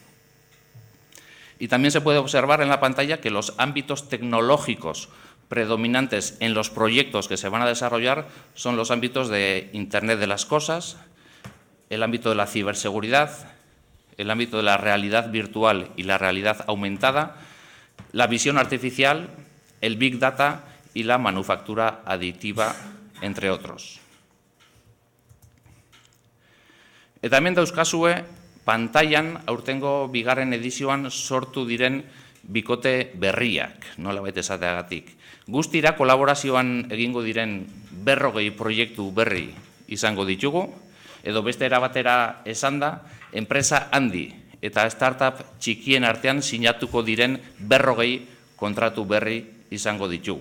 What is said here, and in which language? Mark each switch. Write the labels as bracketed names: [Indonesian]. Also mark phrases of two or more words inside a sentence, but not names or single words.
[Spanish] Y también se puede observar en la pantalla que los ámbitos tecnológicos predominantes en los proyectos que se van a desarrollar son los ámbitos de Internet de las cosas, el ámbito de la ciberseguridad, el ámbito de la realidad virtual y la realidad aumentada, la visión artificial, el [English] Big Data [Spanish] y la manufactura aditiva, entre otros. [Basque] Eta hemen dauzkazue pantailan aurtengo bigarren edizioan sortu diren bikote berriak, nolabait esateagatik. Guztira kolaborazioan egingo diren 40 proiektu berri izango ditugu, edo beste erabatera esanda, enpresa handi eta startup txikien artean sinatuko diren 40 kontratu berri izango ditugu.